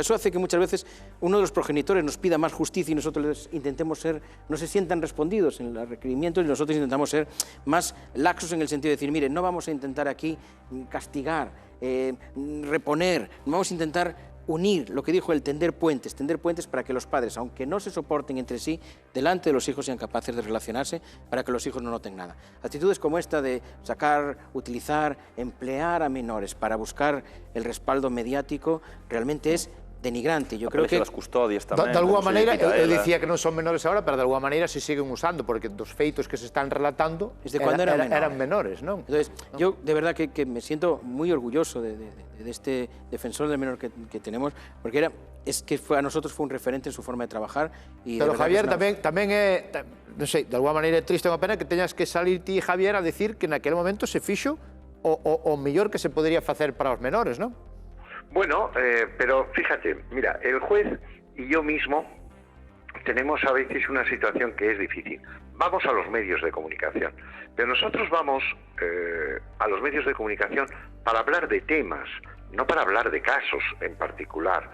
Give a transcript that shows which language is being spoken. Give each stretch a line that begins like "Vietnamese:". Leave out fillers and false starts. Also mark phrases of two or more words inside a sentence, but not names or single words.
Spanish: Eso hace que muchas veces uno de los progenitores nos pida más justicia y nosotros les intentemos ser, no se sientan respondidos en los requerimientos y nosotros intentamos ser más laxos en el sentido de decir, mire, no vamos a intentar aquí castigar, reponer, vamos a intentar unir, lo que dijo él, tender puentes para que los padres, aunque no se soporten entre sí, delante de los hijos sean capaces de relacionarse para que los hijos no noten nada. Actitudes como esta de sacar, utilizar, emplear a menores para buscar el respaldo mediático realmente es denigrante. Yo creo que las custodias tamén,
Galician: de alguna maneira, eu dicía que non son menores ahora, pero de alguna maneira se siguen usando, porque dos feitos que se están relatando
Spanish: desde cuando
Galician: eran menores, non?
Spanish: Entonces, yo de verdad que me siento muy orgulloso de este defensor del menor que tenemos, porque es que a nosotros fue un referente en su forma de trabajar. Y
Galician: pero Javier tamén é, non sei, de alguna maneira é triste, unha pena que teñas que salir ti, Javier, a decir que naquele momento se fixo o mellor que se podería facer para os menores, non?
Spanish: Bueno, pero fíjate, mira, el juez y yo mismo tenemos a veces una situación que es difícil. Vamos a los medios de comunicación, pero nosotros vamos a los medios de comunicación para hablar de temas, no para hablar de casos en particular.